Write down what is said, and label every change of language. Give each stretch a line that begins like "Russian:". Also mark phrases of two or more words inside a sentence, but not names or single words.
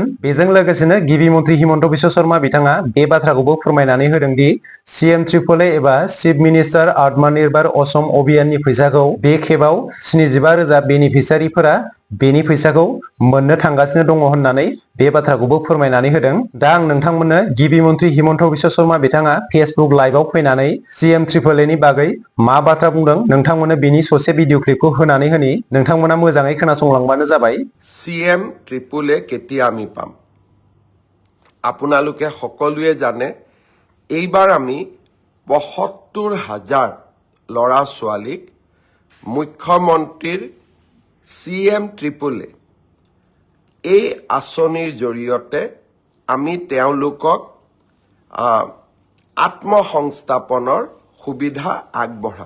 Bodo: बेजों लोगोसेनो गिबि मन्थ्रि हिमन्त बिश्व शर्मा बिथाङा बे बाथ्राखौबो फोरमायनानै होदों दि CMAAA एबा चिफ मिनिस्टार आत्मनिर्भर असम अभियाननि फैसाखौ बे खेबाव 75,000 बेनिफिसियारिफोरा बेनि फैसाखौ मोननो थांगासिनो दङ होननानै बे बाथ्राखौबो फोरमायनानै होदों। दा आं नोंथांमोननो गिबि मन्थ्रि हिमन्त बिश्व शर्मा बिथाङा फेसबुक लाइभआव फैनानै CMAAA नि बागै मा बाथ्रा बुंदों नोंथांमोननो बिनि ससे भिडिअ क्लिपखौ होनानै होनि, नोंथांमोना मोजाङै खोनासंलांबानो जाबाय।
Assamese: CMAAA কেতিয়া আমি পাম? আপোনালোকে সকলোৱে জানে এইবাৰ আমি ৭৫,০০০ ল'ৰা ছোৱালীক মুখ্যমন্ত্ৰীৰ CMAAA এই আঁচনিৰ জৰিয়তে আমি তেওঁলোকক আত্মসংস্থাপনৰ সুবিধা আগবঢ়াম।